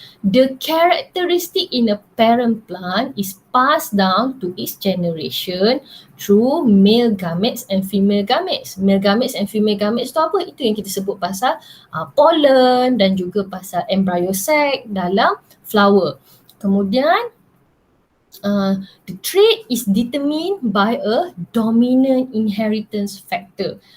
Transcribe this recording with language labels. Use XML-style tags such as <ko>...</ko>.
<en>The characteristic in a parent plant is passed down to its generation through male gametes and female gametes. Male gametes and female gametes</en> <ms>tu apa? Itu yang kita sebut pasal pollen dan juga pasal embryo sac dalam flower. Kemudian</ms> <en>the trait is determined by a dominant inheritance factor.</en>